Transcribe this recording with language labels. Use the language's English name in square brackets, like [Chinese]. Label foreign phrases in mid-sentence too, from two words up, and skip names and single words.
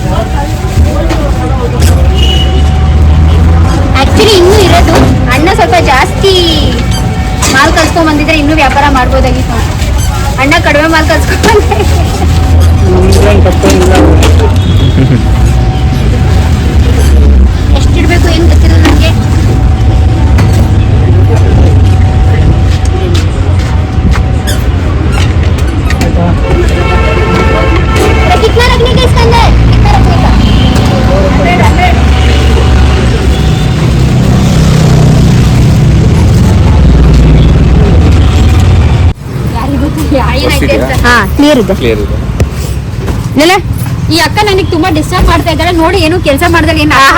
[Kannada] ಆ್ಯಕ್ಚುಲಿ ಇನ್ನೂ ಇರೋದು ಅಣ್ಣ ಸ್ವಲ್ಪ ಜಾಸ್ತಿ ಮಾಲ್ ಕಲ್ಸ್ಕೊಂಡ್ ಬಂದಿದ್ರೆ ಇನ್ನೂ ವ್ಯಾಪಾರ ಮಾಡ್ಬೋದಾಗಿತ್ತು. ಅಣ್ಣ ಕಡಿಮೆ ಮಾಲ್ ಕಲ್ಸ್ಕೊಂಡ್ ಎಷ್ಟಿಡ್ಬೇಕು ಏನು ಗೊತ್ತಿಲ್ಲ ನನಗೆ. [Hindi] कितना रखने का इसके अंदर? कितना रखने का? 100. [Kannada] ಹಾ ಕ್ಲಿಯರ್ ಇದೆ. ಈ ಅಕ್ಕ ನನಗೆ ತುಂಬಾ ಡಿಸ್ಟರ್ಬ್ ಮಾಡ್ತಾ ಇದ್ದಾರೆ ನೋಡಿ, ಏನು ಕೆಲಸ ಮಾಡ್ದಾಗ ಏನು